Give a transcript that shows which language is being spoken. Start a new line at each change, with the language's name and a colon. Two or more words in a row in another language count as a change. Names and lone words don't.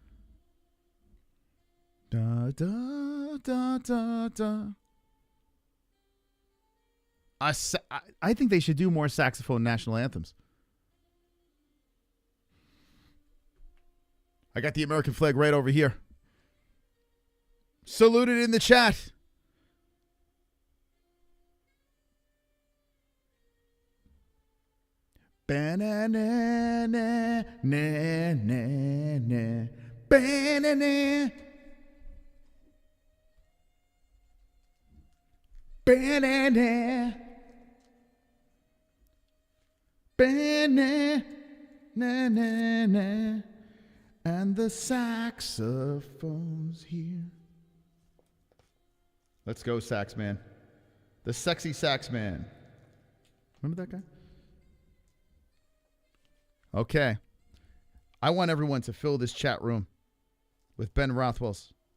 English: Da, da, da, da, da. I think they should do more saxophone national anthems. I got the American flag right over here. Salute it in the chat. Banana, na, na, na. Banana. Banana. Banana. Na, na, na. And the saxophone's here. Let's go, sax man. The sexy sax man. Remember that guy? Okay. I want everyone to fill this chat room with Ben Rothwell's.